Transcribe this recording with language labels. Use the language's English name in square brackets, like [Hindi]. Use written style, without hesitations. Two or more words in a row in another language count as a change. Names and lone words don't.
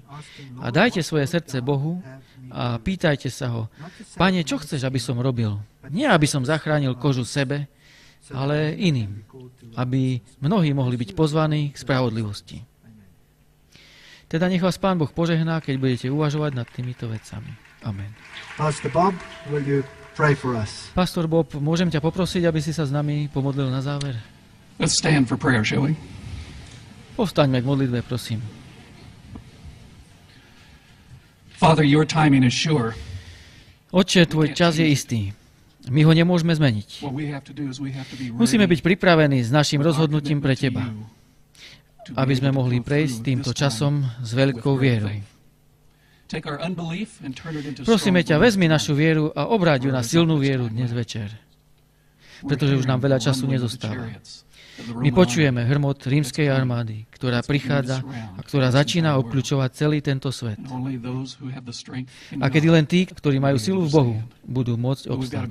[Slovak] A dajte svoje srdce Bohu a pýtajte sa ho, Pane, čo chceš, aby som robil? Nie, aby som zachránil kožu sebe, ale iným, aby mnohí mohli byť pozvaní k spravodlivosti. Teda nech vás Pán Boh požehná, keď budete uvažovať nad týmito vecami. Amen. [English] Pastor Bob, will you pray for us? [Slovak] Pastor Bob, môžem ťa poprosiť, aby si sa s nami pomodlil na záver? [English] Let's stand for prayer, shall we? [Slovak] Povstaňme k modlitbe, prosím. [English] Father, your timing is sure. [Slovak] Otče, tvoj čas je istý. My ho nemôžeme zmeniť. [English] What we have to do is we have to be [Slovak] Musíme [English] ready [Slovak] byť pripravení s našim [English] with our [Slovak] rozhodnutím pre [English] commitment to [Slovak] teba, [English] you, to be [Slovak] aby sme [English] able to [Slovak] mohli [English] go [Slovak] prejsť [English] through [Slovak] týmto [English] this [Slovak] časom [English] time [Slovak] s veľkou [English] with great [Slovak] vierou. [English] faith. Take our unbelief and turn it into [Slovak] Prosíme [English] strong [Slovak] ťa, [English] belief [Slovak] vezmi [English] tonight. [Slovak] našu vieru a obráť ju na silnú vieru dnes večer, pretože už nám veľa času nezostáva. My počujeme hrmot rímskej armády, ktorá prichádza a ktorá začína obkľúčovať celý tento svet. A kedy len tí, ktorí majú silu v Bohu, budú môcť obstáť.